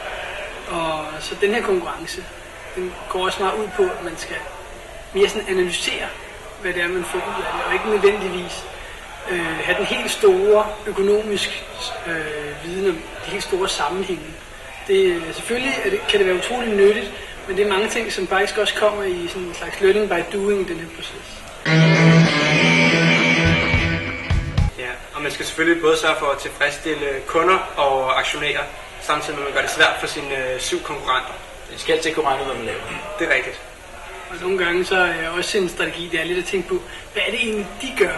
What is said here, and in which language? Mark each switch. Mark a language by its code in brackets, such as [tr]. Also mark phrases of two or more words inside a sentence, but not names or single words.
[da] Og så den her konkurrence, den går også meget ud på, at man skal mere sådan analysere, hvad det er, man får ud af det, og ikke nødvendigvis have den helt store økonomisk viden om de helt store sammenhænge. Selvfølgelig kan det være utroligt nyttigt, men det er mange ting, som faktisk også kommer i sådan en slags [en] learning by doing [da] i den her proces. Ja, og man skal selvfølgelig både sørge for at tilfredsstille kunder og aktionærer, samtidig med at man gør det svært for sine 7 konkurrenter. Det skal altid kunne regne ud, hvad man laver. Det er rigtigt. Og nogle gange så er også en strategi, det er lidt at tænke på, hvad er det egentlig, de gør?